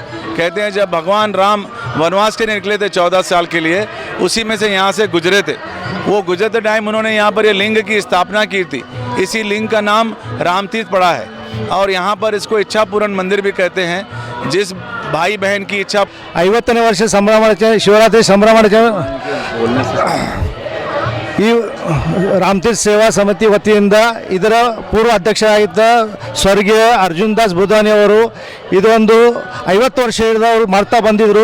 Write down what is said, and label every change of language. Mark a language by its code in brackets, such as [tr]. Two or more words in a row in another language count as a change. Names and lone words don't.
[hi] कहते हैं जब भगवान राम वनवास के निकले थे 14 साल के लिए, उसी में से यहाँ से गुजरे थे। वो गुजरते टाइम उन्होंने यहाँ पर ये लिंग की स्थापना की थी। इसी लिंग का नाम रामतीर्थ पड़ा है और यहाँ पर इसको इच्छा पूर्ण मंदिर भी कहते हैं। जिस भाई बहन की इच्छा [kn] 50ನೇ ವರ್ಷ ಸಂಭ್ರಮಾಚರಣೆ ಶಿವರಾತ್ರಿ ಸಂಭ್ರಮಾಚರಣೆ ಈ ರಾಮತೀರ್ಥ ಸೇವಾ ಸಮಿತಿ ವತಿಯಿಂದ ಇದರ ಪೂರ್ವ ಅಧ್ಯಕ್ಷರಾಗಿದ್ದ ಸ್ವರ್ಗೀಯ ಅರ್ಜುನ್ ದಾಸ್ ಬುಧಾನಿ ಅವರು ಇದೊಂದು 50 ವರ್ಷ ಅವರು ಮಾಡ್ತಾ ಬಂದಿದ್ದರು.